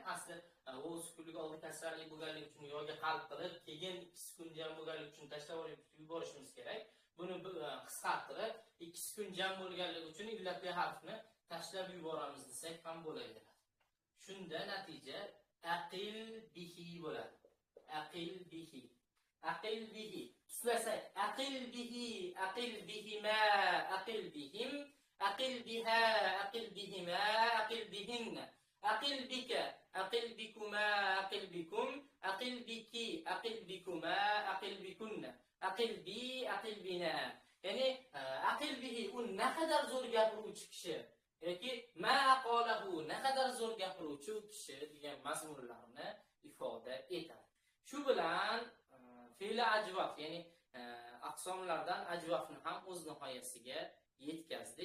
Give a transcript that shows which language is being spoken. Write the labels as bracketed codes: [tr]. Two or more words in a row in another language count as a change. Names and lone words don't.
[uz] Asli vav sukunlik oldi kasrali bo'lganligi uchun yo'lga qalb qilib, keyin ikki sukun jam bo'lganligi uchun tashlab yuborishimiz kerak. Buni qisqartirib, ikki sukun jam bo'lganligi uchun illatli harfni tashlab yuboramiz desak ham bo'laveradi. Shunda natija [ar] أقل به [uz] bo'ladi. [ar] أقل به. أقل به. Tuslasak أقل به، أقل بهما، أقل بهم، أقل بها، أقل بهما، أقل بهن. أقل بك، أقل بكما، أقل بكم، أقل بك، أقل بكما، أقل بكن. أقل بي، أقل بنا. [uz] Ya'ni [ar] أقل به [uz] u naqadar zo'r gapiruvchi kishi yoki [ar] ما أقاله [uz] naqadar zo'r gapiruvchi kishi degan mazmunlarni ifoda etadi. Shu bilan fe'li ajvaf, ya'ni aqsomlardan ajvafni ham o'z nihoyasiga yetkazdik.